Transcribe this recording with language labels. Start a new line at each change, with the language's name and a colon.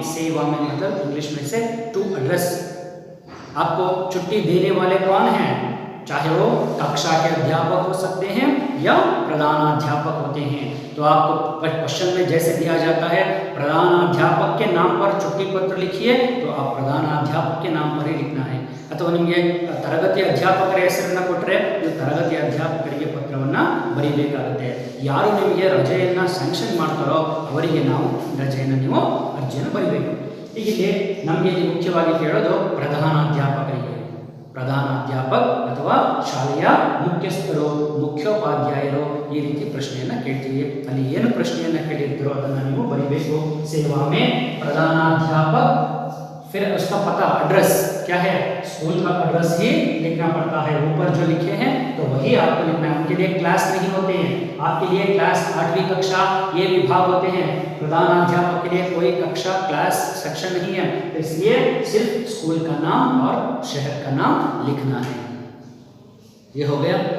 Hindi: सेवा में मतलब इंग्लिश में से टू एड्रेस। आपको छुट्टी देने वाले कौन हैं, चाहे वो कक्षा के अध्यापक हो सकते हैं या प्रधानाध्यापक होते हैं। तो आपको क्वेश्चन में जैसे दिया जाता है प्रधानाध्यापक के नाम पर छुट्टी पत्र लिखिए, तो आप प्रधानाध्यापक के नाम पर ही लिखना है।
Kannada: ಅಥವಾ ನಿಮಗೆ ತರಗತಿ ಅಧ್ಯಾಪಕರ ಹೆಸರನ್ನು ಕೊಟ್ಟರೆ ನೀವು ತರಗತಿ ಅಧ್ಯಾಪಕರಿಗೆ ಪತ್ರವನ್ನು ಬರೀಬೇಕಾಗುತ್ತೆ। ಯಾರು ನಿಮಗೆ ರಜೆಯನ್ನು ಸ್ಯಾಂಕ್ಷನ್ ಮಾಡ್ತಾರೋ ಅವರಿಗೆ ನಾವು ರಜೆಯನ್ನು ನೀವು ಅರ್ಜಿಯನ್ನು ಬರೀಬೇಕು। ಈಗ ಇಲ್ಲಿ ನಮಗೆ ಮುಖ್ಯವಾಗಿ ಕೇಳೋದು ಪ್ರಧಾನಾಧ್ಯಾಪಕರಿಗೆ, ಪ್ರಧಾನಾಧ್ಯಾಪಕ ಅಥವಾ ಶಾಲೆಯ ಮುಖ್ಯಸ್ಥರು, ಮುಖ್ಯೋಪಾಧ್ಯಾಯರು ಈ ರೀತಿ ಪ್ರಶ್ನೆಯನ್ನು ಕೇಳ್ತೀವಿ। ಅಲ್ಲಿ ಏನು ಪ್ರಶ್ನೆಯನ್ನು ಕೇಳಿರ್ತೀರೋ ಅದನ್ನು ನೀವು ಬರೀಬೇಕು।
Hindi: ಸೇವಾ ಮೇ प्रधानाध्यापक, फिर उसका पता एड्रेस क्या है, स्कूल का एड्रेस ही लिखना पड़ता है। ऊपर जो लिखे हैं तो वही आपको लिखना है। उनके लिए क्लास नहीं होते हैं, आपके लिए क्लास 8वीं कक्षा ये विभाग होते हैं। प्रधानाध्यापक के लिए कोई कक्षा क्लास सेक्शन नहीं है, तो इसलिए सिर्फ स्कूल का नाम और शहर का नाम लिखना है। ये हो गया।